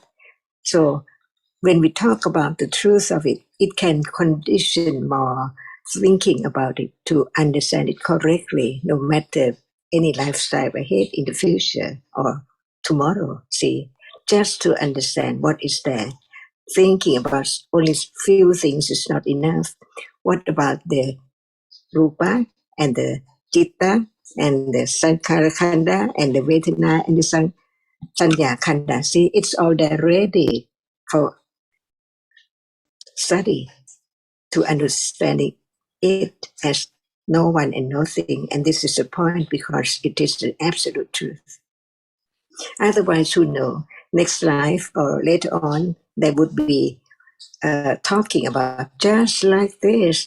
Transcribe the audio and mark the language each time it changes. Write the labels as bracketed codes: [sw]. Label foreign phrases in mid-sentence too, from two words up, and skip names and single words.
[en] So when we talk about the truth of it, it can condition more thinking about it to understand it correctly, no matter any lifestyle ahead in the future or tomorrow. See, just to understand what is there. Thinking about only few things is not enough. What about the rupa and the chitta and the [pi] sankhara khanda [en] and the vedana and the [pi] sanya khanda? [en] See, it's all there ready for study to understanding it as no one and nothing. And this is the point because it is the absolute truth. Otherwise, who know? Next life or later on, there would be talking about just like this.